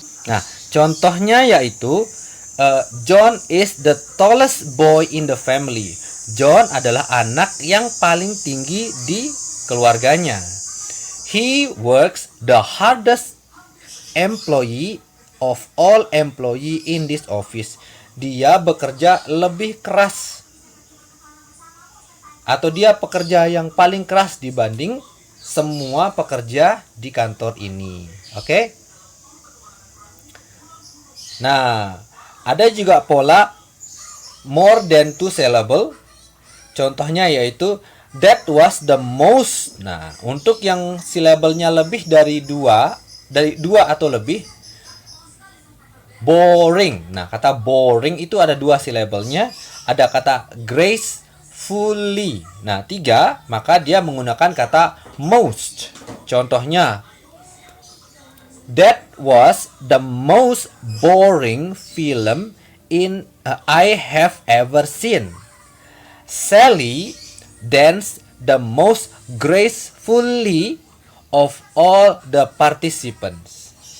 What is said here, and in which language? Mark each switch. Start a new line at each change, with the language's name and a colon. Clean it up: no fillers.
Indonesian: Nah, contohnya yaitu
English: John is the tallest boy in the family.
Indonesian: John adalah anak yang paling tinggi di keluarganya.
English: He works the hardest employee of all employee in this office.
Indonesian: Dia bekerja lebih keras, atau dia pekerja yang paling keras dibanding semua pekerja di kantor ini. Oke? Nah, ada juga pola
English: more than 2 syllable.
Indonesian: Contohnya yaitu
English: that was the most.
Indonesian: Nah, untuk yang syllable-nya lebih dari 2 atau lebih, boring. Nah, kata boring itu ada 2 syllable-nya. Ada kata gracefully. Nah, 3, maka dia menggunakan kata most.
English: Contohnya, that was the most boring film I have ever seen. Sally danced the most gracefully of all the participants.